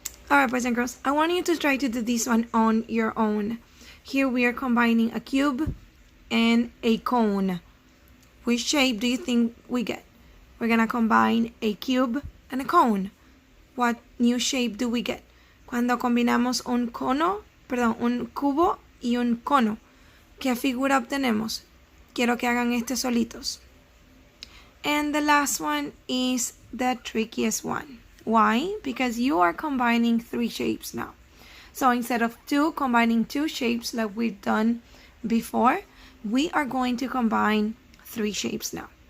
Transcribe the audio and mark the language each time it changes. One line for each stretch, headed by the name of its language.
English: Alright, boys and girls, I want you to try to do this one on your own. Here we are combining a cube and a cone. Which shape do you think we get? We're gonna combine a cube and a cone. What new shape do we get?
Spanish: Cuando combinamos un cubo y un cono, ¿qué figura obtenemos? Quiero que hagan esto solitos.
English: And the last one is the trickiest one. Why? Because you are combining three shapes now. So instead of combining two shapes like we've done before, we are going to combine three shapes now.